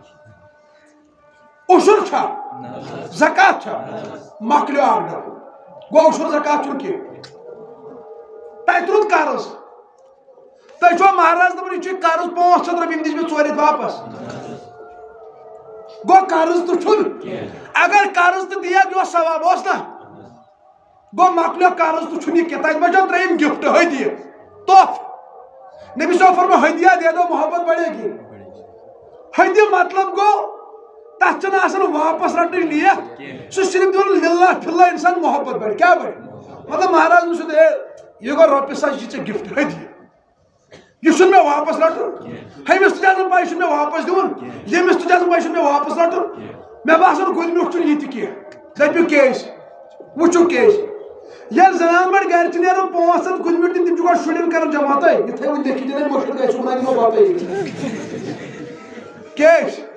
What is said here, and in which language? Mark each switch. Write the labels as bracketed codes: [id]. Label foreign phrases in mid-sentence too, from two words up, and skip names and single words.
[ks] عشوٗر چھا زکات چھا مۄکلیو اکھ ڈبہٕ گوٚو عشوٗر زکات چھُنہٕ کینٛہہ تتہِ روٗد قرض تُہۍ چھُوا مہراز دپان یہِ چھُ قرض 500 رۄپیہِ یِم دِژ مےٚ 4 رٮ۪تھ واپس گوٚو قرض تہٕ چھُنہٕ اگر قرض تہٕ دِیکھ یہِ اوس ثواب اوس نا گوٚو مۄکلیو قرض تہٕ چھُنہٕ یہِ کینٛہہ تتہِ بچو 3 گفٹ ہدیہِ تحفہٕ نبی صٲب فرمو [ur] ہدیہ دے دو محبت بڑے گی [ks] ہدیہ مطلب گوٚو تتھ چھنہٕ آسان واپس رٹنٕچ نیت سُہ صرف دِوان [ar] للہ فِلہ [ks] انسان محبت بڑِ کیٛاہ بڑِ مطلب مہراز نہٕ سُہ یہِ گوٚو رۄپیہِ ساس یہِ ژےٚ گفٹ ہدیہ یہ چھُنہٕ مےٚ واپس رٹُن ہُمِس تہِ چھِ آسان پاے یہِ چھُنہٕ مےٚ واپس دِوان ییٚمِس تہِ چھِ آسان پاے یہِ چھُنہٕ مےٚ واپس رٹُن مےٚ باسان گُلہِ میوٗٹھ چھُنہٕ یہِ تہِ کینٛہہ دٔپِو کیازِ وٕچھِو کیازِ ییٚلہِ زنان مڑ گرِ چھِ نیران 5 ہتھ گُلہِ میوٗٹھ دِنہِ تِم چھِ گۄڈٕ شُرٮ۪ن کران جمع تۄہہِ یہِ تھٲیِو لیکھِتھ دِنَے مٔشِد گژھِ صُبحن دِمو بتہٕ کیازِ